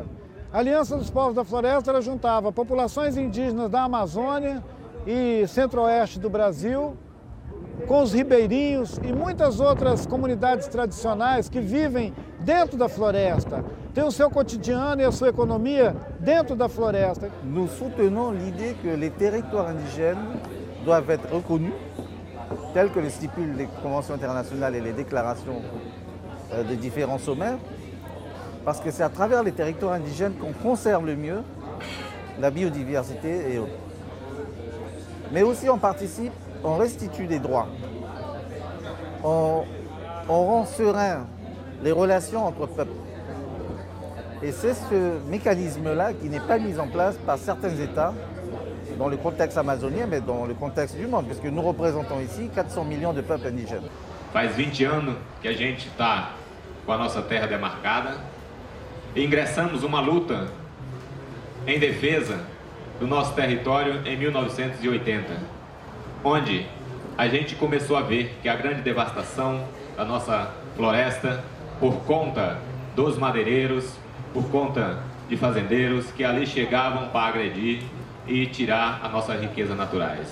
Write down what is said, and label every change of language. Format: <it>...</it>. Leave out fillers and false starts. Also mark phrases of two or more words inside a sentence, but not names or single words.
<pt>A aliança dos povos da floresta ela juntava populações indígenas da Amazônia e centro-oeste do Brasil, com os ribeirinhos e muitas outras comunidades tradicionais que vivem dentro da floresta, têm o seu cotidiano e a sua economia dentro da floresta.</pt> <fr>Nous soutenons l'idée que les territoires indigènes doivent être reconnus, tels que le stipulent les conventions internationales et les déclarations des différents sommets, parce que c'est à travers les territoires indigènes qu'on conserve le mieux la biodiversité et autres. Mais aussi on participe, on restitue des droits, on rend serein les relations entre peuples. Et c'est ce mécanisme-là qui n'est pas mis en place par certains États dans le contexte amazonien, mais dans le contexte du monde, puisque nous représentons ici 400 millions de peuples indigènes.</fr> <pt>Faz 20 anos que a gente está com a nossa terra demarcada e ingressamos uma luta em defesa do nosso território em 1980, onde a gente começou a ver que a grande devastação da nossa floresta, por conta dos madeireiros, por conta de fazendeiros que ali chegavam para agredir e tirar a nossa riqueza naturais.</pt>